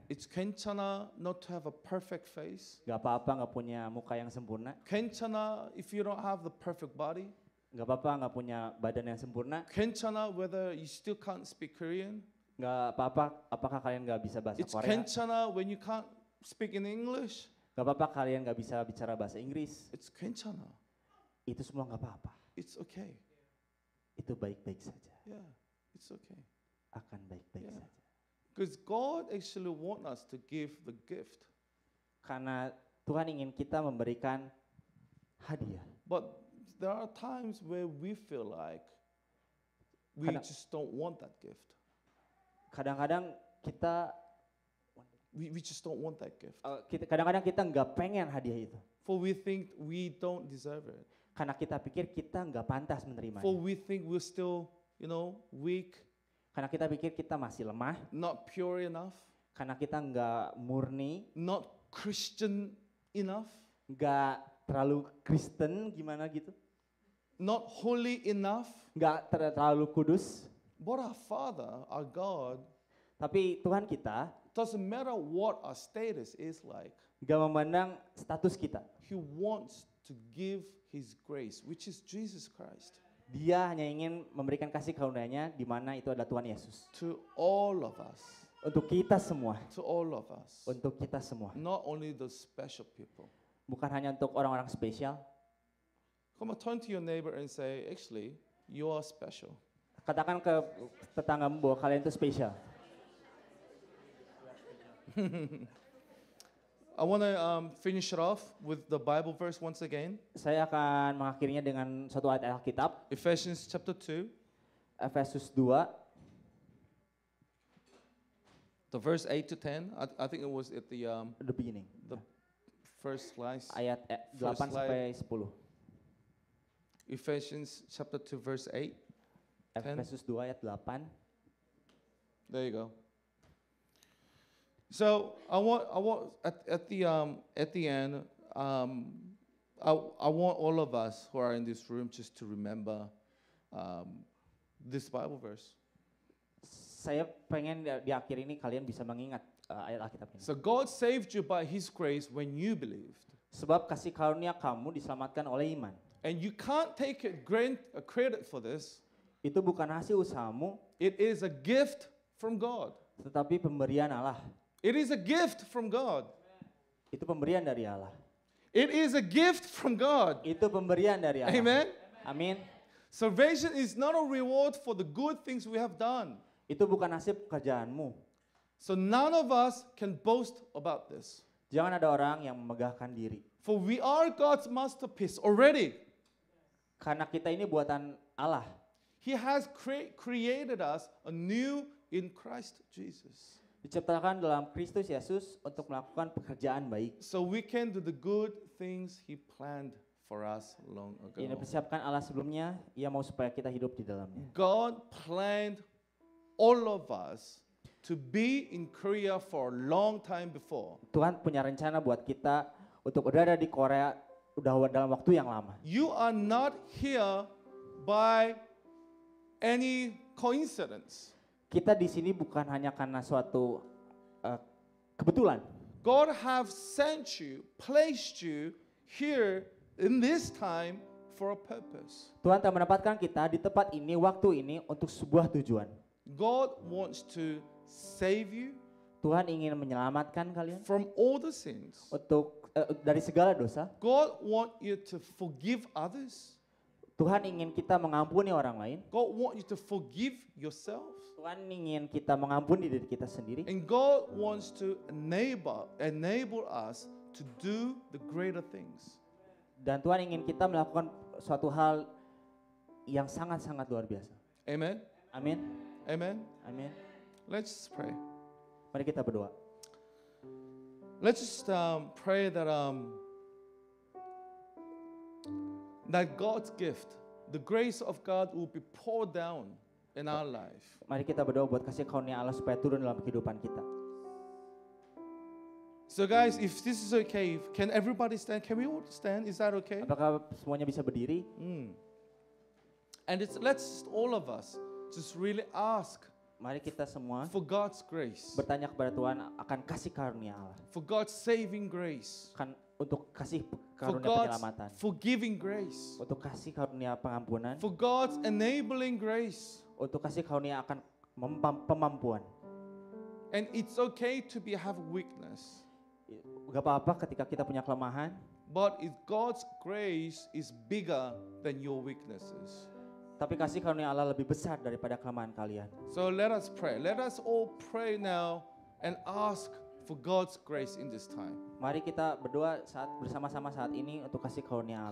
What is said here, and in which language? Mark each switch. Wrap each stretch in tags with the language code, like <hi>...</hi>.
<en>It's</en> <ko>괜찮아</ko> <en>not to have a perfect face.</en> <id>nggak apa-apa nggak punya muka yang sempurna,</id> <ko>괜찮아</ko> <en>if you don't have the perfect body.</en> <id>nggak apa-apa nggak punya badan yang sempurna,</id> <ko>괜찮아</ko> <en>whether you still can't speak Korean.</en> <id>nggak apa-apa apakah kalian nggak bisa bahasa</id> <en>It's</en> <id>Korea,</id> <ko>괜찮아</ko> <en>when you can't speak in English.</en> <id>nggak apa-apa kalian nggak bisa bicara bahasa Inggris,</id> <en>It's</en> <ko>괜찮아.</ko> <id>itu semua nggak apa-apa,</id> <en>It's okay.</en> <id>itu baik-baik saja,</id> <en>Yeah, it's okay.</en> <id>akan baik-baik</id> <en>Yeah.</en> <id>saja.</id> <en>Because God actually want us to give the gift.</en> <id>Karena Tuhan ingin kita memberikan hadiah.</id> <en>But there are times where we feel like we</en> <id>Kadang-</id> <en>just don't want that gift.</en> <id>Kadang-kadang kita</id> <en>We just don't want that gift.</en> <id>kadang-kadang kita nggak pengen hadiah itu,</id> <en>For we think we don't deserve it.</en> <id>karena kita pikir kita nggak pantas menerimanya.</id> <en>For we think we're still, weak,</en> <id>Karena kita pikir kita masih lemah,</id> <en>not pure enough,</en> <id>karena kita nggak murni,</id> <en>not Christian enough,</en> <id>nggak terlalu Kristen gimana gitu,</id> <en>not holy enough.</en> <id>nggak terlalu kudus.</id> <en>But our Father, our God,</en> <id>Tapi Tuhan kita</id> <en>doesn't matter what our status is like.</en> <id>nggak memandang status kita.</id> <en>He wants to give His grace, which is Jesus Christ,</en> <id>Dia hanya ingin memberikan kasih karunia-Nya di mana itu adalah Tuhan Yesus.</id> <en>to all of us,</en> <id>Untuk kita semua,</id> <en>to all of us,</en> <id>untuk kita semua.</id> <en>not only the special people.</en> <id>Bukan hanya untuk orang-orang spesial.</id> <en>Come on, turn to your neighbor and say, actually, you are special.</en> <id>Katakan ke tetanggamu bahwa kalian itu spesial.</id> <en>I want to finish it off with the Bible verse once again.</en> <id>Saya akan mengakhirinya dengan suatu ayat Alkitab,</id> <en>Ephesians chapter 2,</en> <id>Efesus 2,</id> <en>the verse 8 to 10. I think it was at the the beginning. first slide.</en> <id>Ayat 8</id> <en>First</en> <id>sampai 10.</id> <en>Ephesians chapter 2, verse 8. 10.</en> <id>Efesus 2 ayat 8.</id> <en>There you go. So I want at the end, I want all of us who are in this room just to remember this Bible verse.</en> <id>Saya pengen di akhir ini kalian bisa mengingat ayat Alkitab ini.</id> <en>So God saved you by His grace when you believed,</en> <id>Sebab kasih karunia kamu diselamatkan oleh iman.</id> <en>and you can't take credit for this.</en> <id>Itu bukan hasil usahamu,</id> <en>It is a gift from God.</en> <id>tetapi pemberian Allah.</id> <en>It is a gift from God.</en> <id>Itu pemberian dari Allah.</id> <en>It is a gift from God.</en> <id>Itu pemberian dari Allah.</id> <en>Amen.</en> <id>Amin.</id> <en>Salvation is not a reward for the good things we have done.</en> <id>Itu bukan hasil pekerjaanmu.</id> <en>So none of us can boast about this.</en> <id>Jangan ada orang yang memegahkan diri.</id> <en>For we are God's masterpiece already.</en> <id>Karena kita ini buatan Allah.</id> <en>He has created us anew in Christ Jesus.</en> <id>Diciptakan dalam Kristus Yesus untuk melakukan pekerjaan baik.</id> <en>So we can do the good things He planned for us long</en> <id>Yang</id> <en>ago.</en> <id>dipersiapkan Allah sebelumnya, Ia mau supaya kita hidup di dalamnya.</id> <en>God planned all of us to be in Korea for a long time before.</en> <id>Tuhan punya rencana buat kita untuk berada di Korea udah dalam waktu yang lama.</id> <en>You are not here by any coincidence.</en> <id>Kita di sini bukan hanya karena suatu kebetulan.</id> <en>God have sent you, placed you here in this time for a purpose.</en> <id>Tuhan telah menempatkan kita di tempat ini, waktu ini untuk sebuah tujuan.</id> <en>God wants to save you</en> <id>Tuhan ingin menyelamatkan kalian</id> <en>from all the sins.</en> <id>untuk dari segala dosa.</id> <en>God want you to forgive others.</en> <id>Tuhan ingin kita mengampuni orang lain.</id> <en>God want you to forgive yourself.</en> <id>Tuhan ingin kita mengampuni diri kita sendiri.</id> <en>And God wants to enable us to do the greater things.</en> <id>Dan Tuhan ingin kita melakukan suatu hal yang sangat-sangat luar biasa.</id> <en>Amen.</en> <id>Amin.</id> <en>Amen.</en> <id>Amin.</id> <en>Let's pray.</en> <id>Mari kita berdoa.</id> <en>Let's just pray that that God's gift, the grace of God, will be poured down in our life.</en> <id>Mari kita berdoa buat kasih karunia Allah supaya turun dalam kehidupan kita.</id> <en>So guys, if this is okay, can everybody stand? Can we all stand? Is that okay?</en> <id>Apakah semuanya bisa berdiri?</id> <en>And let's all of us just really ask</en> <id>Mari kita semua</id> <en>for God's grace,</en> <id>bertanya kepada Tuhan akan kasih karunia Allah.</id> <en>for God's saving grace,</en> <id>Kan untuk kasih</id> <en>for</en> <id>karunia</id> <en>God's</en> <id>penyelamatan.</id> <en>forgiving grace,</en> <id>Untuk kasih karunia pengampunan.</id> <en>for God's enabling grace.</en> <id>Untuk kasih karunia akan pemampuan.</id> <en>And it's okay to have weakness,</en> <id>Gak apa-apa ketika kita punya kelemahan.</id> <en>but God's grace is bigger than your weaknesses.</en> <id>Tapi kasih karunia Allah lebih besar daripada kelemahan kalian.</id> <en>So let us pray. Let us all pray now and ask for God's grace in this time.</en> <id>Mari kita berdoa bersama-sama saat ini untuk kasih karunia</id>